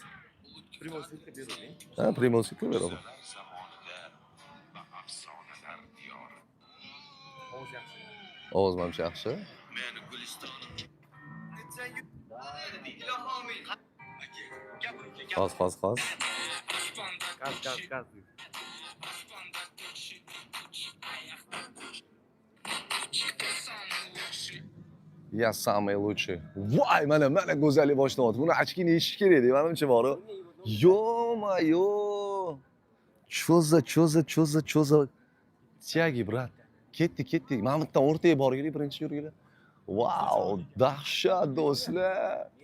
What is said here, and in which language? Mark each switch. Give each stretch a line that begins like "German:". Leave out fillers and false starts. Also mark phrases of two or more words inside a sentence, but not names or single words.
Uzbek: Ha, Primorskiy beraman. Ovoz menimcha yaxshi. Qaz. Gaz.
Russian: Я самый лучший.
Uzbek: Voy, mana go'zallik boshlanyapti. Buni ochkini yechish kerak deb menimcha bor-ku. Yo-mayo. Cho'za. Tiyagi, brat. Ketdik. Mana bundan o'rtaga borgili, birinchi yurgili. Vau, dahshat do'stlar.